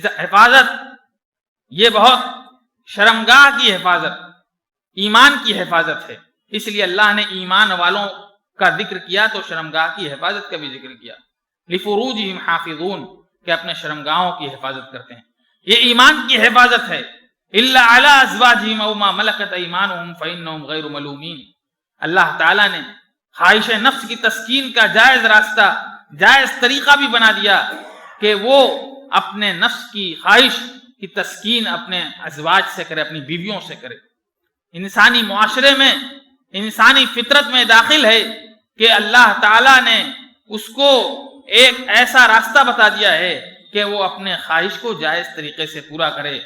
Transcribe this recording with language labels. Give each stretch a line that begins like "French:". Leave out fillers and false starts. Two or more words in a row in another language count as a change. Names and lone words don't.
Urdu: حفاظت یہ بہت شرمگاہ کی حفاظت، ایمان کی حفاظت ہے، اس لیے اللہ نے ایمان والوں کا ذکر کیا تو شرمگاہ کی حفاظت کا بھی ذکر کیا۔
Arabic: لفروجہم حافظون،
Urdu: کہ اپنے شرمگاہوں کی حفاظت کرتے ہیں، یہ ایمان کی حفاظت ہے۔
Arabic: الا علی ازواجہم او ما ملکت ایمانہم فانہم غیر ملومین،
Urdu: اللہ تعالیٰ نے خواہش نفس کی تسکین کا جائز راستہ، جائز طریقہ بھی بنا دیا کہ وہ اپنے نفس کی خواہش کی تسکین اپنے ازواج سے کرے، اپنی بیویوں سے کرے۔ انسانی معاشرے میں، انسانی فطرت میں داخل ہے کہ اللہ تعالیٰ نے اس کو ایک ایسا راستہ بتا دیا ہے کہ وہ اپنے خواہش کو جائز طریقے سے پورا کرے۔